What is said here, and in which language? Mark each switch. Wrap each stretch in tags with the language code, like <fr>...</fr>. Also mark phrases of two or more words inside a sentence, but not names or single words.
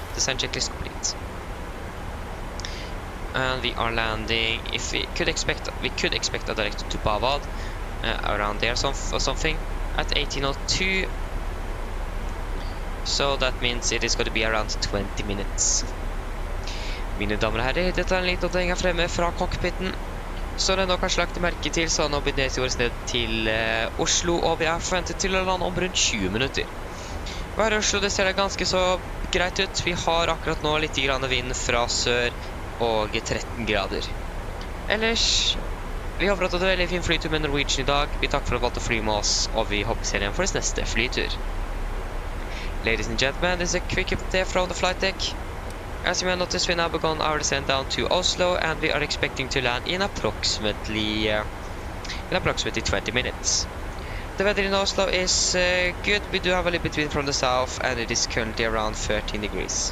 <en>Descent checklist complete. And we are landing. If we could expect a direct to Bavad, around there or something, at 1802. So that means it is going to be around 20 minutes.</en> <no>Mine damer og herrer, dette er en liten oppdatering her fremme fra cockpiten. Så det er nå kanskje lagt merke til, så nå begynner vi ned til Oslo, og vi er forventet til å lande om rundt 20 minutter. Her i Oslo, det ser ganske så greit ut. Vi har akkurat nå litt grann vind fra sør og 13 grader. Ellers, vi håper at det er en veldig fin flytur med Norwegian i dag. Vi takker for at du valgte å fly med oss, og vi håper ser igjen for neste flytur.</no> <en>Ladies and gentlemen, this is a quick update from the flight deck. As you may notice, we now begun our descent down to Oslo, and we are expecting to land in approximately 20 minutes. The weather in Oslo is good. We do have a little bit wind from the south, and it is currently around 13 degrees.</en>